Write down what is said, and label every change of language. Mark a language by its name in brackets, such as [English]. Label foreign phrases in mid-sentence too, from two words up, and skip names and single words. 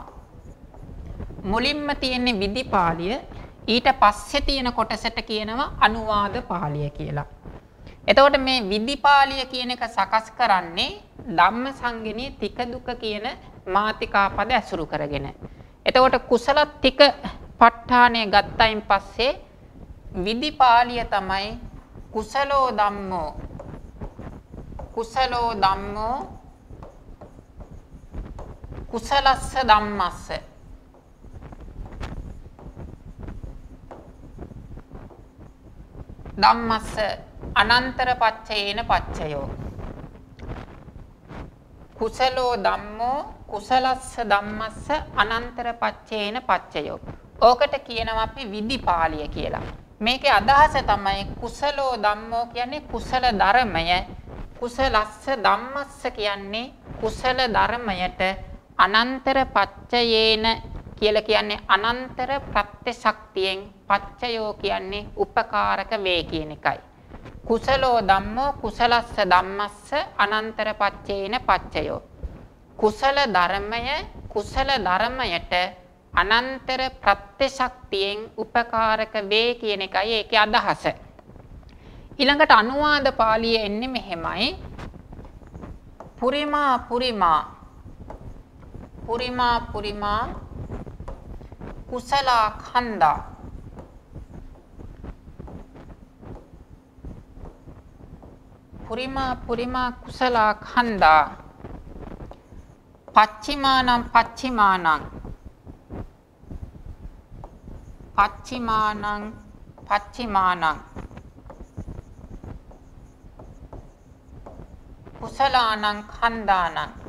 [Sinhala] මුලින්ම තියෙන්නේ විදිපාලිය, ඊට පස්සේ තියෙන කොටසට කියනවා අනුවාද පාලිය කියලා. එතකොට මේ විදිපාලිය කියන එක සකස් කරන්නේ ධම්මසංගිනී තික දුක කියන මාතිකා පද ඇසුරු කරගෙන. එතකොට කුසලත්තික ප ဋ ාණය ගත්තයින් පස්සේ විදිපාලිය තමයි [Pali] කුසලෝ ධම්මෝ කුසලස්ස ධම්මස්ස ධම්මස්ස අනන්තර පච්චයේන පච්චයෝ. කුසලෝ ධම්මෝ කුසලස්ස ධම්මස්ස අනන්තර පච්චයේන පච්චයෝ. [Sinhala] ඕකට කියනවා අපි විදිපාලිය කියලා. මේකේ අදහස තමයි [Pali] කුසලෝ ධම්මෝ [Sinhala] කියන්නේ කුසල ධර්මය, [Pali] කුසලස්ස ධම්මස්ස [Sinhala] කියන්නේ කුසල ධර්මයට [Pali] අනන්තර පච්චයේන [Sinhala] කියලා කියන්නේ අනන්තර ප්‍රත්‍ය ශක්තියෙන්, පච්චයෝ කියන්නේ උපකාරක වේ කියන එකයි. [Pali] කුසලෝ ධම්මෝ කුසලස්ස ධම්මස්ස අනන්තර පච්චේන පච්චයෝ. [Sinhala] කුසල ධර්මය කුසල ධර්මයට අනන්තර ප්‍රත්‍ය ශක්තියෙන් උපකාරක වේ කියන එකයි ඒකේ අදහස. ඊළඟට අනුවාද පාළියේ එන්නේ මෙහෙමයි. [Pali] පුරිමා කුසලා khanda පුරිමා කුසලා khanda පච්චිමානං කුසලානං khණ්ඩානං